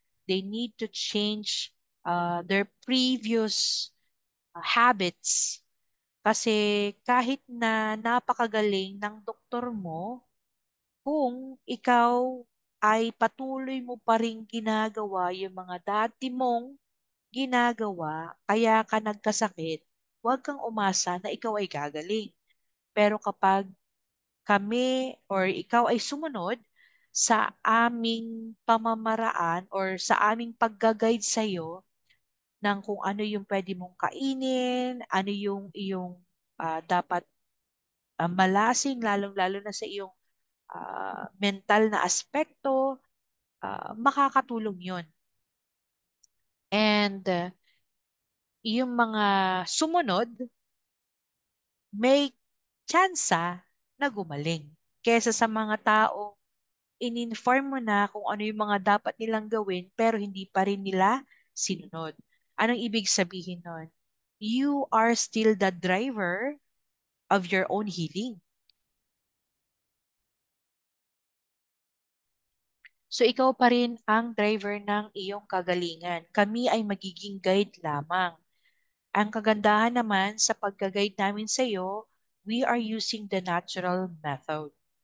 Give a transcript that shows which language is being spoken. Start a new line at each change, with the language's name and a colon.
English: They need to change their previous habits.
Filipino: Kasi kahit na napakagaling ng doktor mo, kung ikaw ay patuloy mo pa rin ginagawa yung mga dati mong ginagawa, kaya ka nagkasakit, huwag kang umasa na ikaw ay gagaling. Pero kapag kami or ikaw ay sumunod sa aming pamamaraan or sa aming pagga-guide sa'yo ng kung ano yung pwede mong kainin, ano yung iyong dapat malasing, lalong-lalo na sa iyong mental na aspekto, makakatulong yun. And yung mga sumunod, may tsansa na gumaling. Kesa sa mga tao, in-inform mo na kung ano yung mga dapat nilang gawin pero hindi pa rin nila sinunod. Anong ibig sabihin nun?
English: You are still the driver of your own healing.
Filipino: So ikaw pa rin ang driver ng iyong kagalingan. Kami ay magiging guide lamang. Ang kagandahan naman sa pagka-guide namin sa iyo,
English: we are using the natural method.